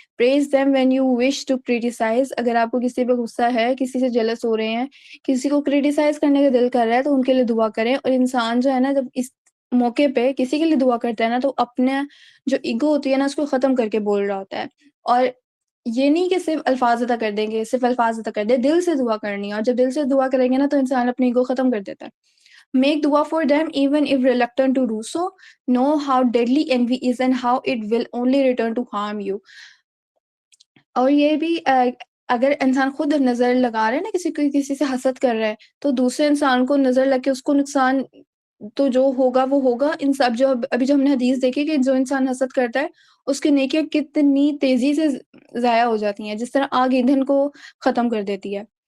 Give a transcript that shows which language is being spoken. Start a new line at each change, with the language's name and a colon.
English: praise them when you wish to criticize،
Urdu: اگر آپ کو کسی پہ غصہ ہے، کسی سے جیلس ہو رہے ہیں، کسی کو کریٹیسائز کرنے کا دل کر رہا ہے، تو ان کے لیے دعا کریں. اور انسان جو ہے نا جب اس موقع پہ کسی کے لیے دعا کرتا ہے نا، تو اپنے جو ایگو ہوتی ہے نا اس کو ختم کر کے بول رہا ہوتا ہے. اور یہ نہیں کہ صرف الفاظ ادا کر دیں گے، صرف الفاظ ادا کر دیں، دل سے دعا کرنی ہے. اور جب دل سے دعا کریں گے نا تو انسان اپنی ایگو ختم کر دیتا ہے.
English: Make dua for them even if reluctant to do so. Know how deadly envy is and how it will only return to harm you.
Urdu: اور یہ بھی اگر انسان خود نظر لگا رہا ہے نا، کسی سے حسد کر رہا ہے، تو دوسرے انسان کو نظر لگ کے اس کو نقصان تو جو ہوگا وہ ہوگا. ان سب جو ابھی جو ہم نے حدیث دیکھی کہ جو انسان حسد کرتا ہے اس کی نیکیاں کتنی تیزی سے ضائع ہو جاتی ہیں، جس طرح آگ ایندھن کو ختم کر دیتی ہے.